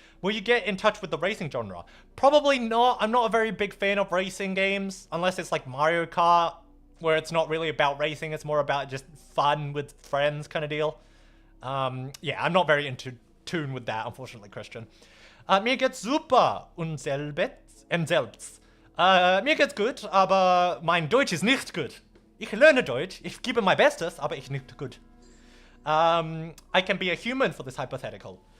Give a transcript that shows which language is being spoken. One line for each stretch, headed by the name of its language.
English: Will you get in touch with the racing genre? Probably not. I'm not a very big fan of racing games, unless it's like Mario Kart, where it's not really about racing. It's more about just fun with friends kind of deal. Yeah, I'm not very into tune with that, unfortunately, Christian.
German: Mir geht's super und selbst. Mir geht's gut, aber mein Deutsch ist nicht gut. Ich lerne Deutsch, ich gebe mein Bestes, aber ich nicht gut.
English: I can be a human for this hypothetical.